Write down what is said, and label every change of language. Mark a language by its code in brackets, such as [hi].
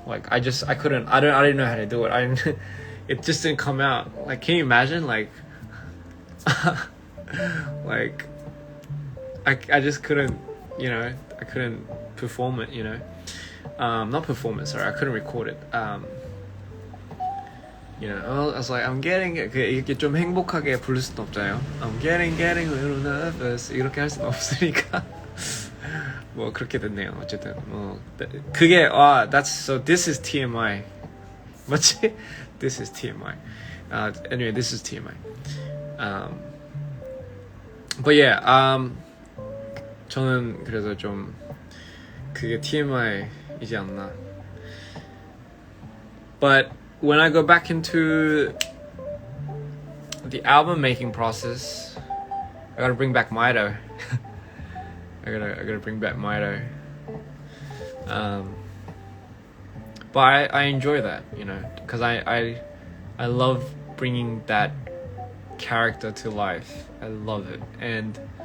[en] Like I couldn't. I didn't know how to do it. It just didn't come out. Like, can you imagine? Like, like I just couldn't. I couldn't perform it. Not perform it. Sorry, I couldn't record it. I was like, I'm getting [ko] 이렇게 좀 행복하게 부를 수는 없잖아요. [en] I'm getting a little nervous [ko] 이렇게 할 수는 없으니까 뭐 그렇게 됐네요. 어쨌든 뭐 그게 [en] this is TMI [ko] 맞지? [en] This is TMI. Anyway, this is TMI. But yeah, [ko] 저는 그래서 좀 그게 TMI이지 않나. [en] But when I go back into the album making process, I gotta bring back Mito. I gotta bring back Mito. But I enjoy that, because I love bringing that character to life. I love it, and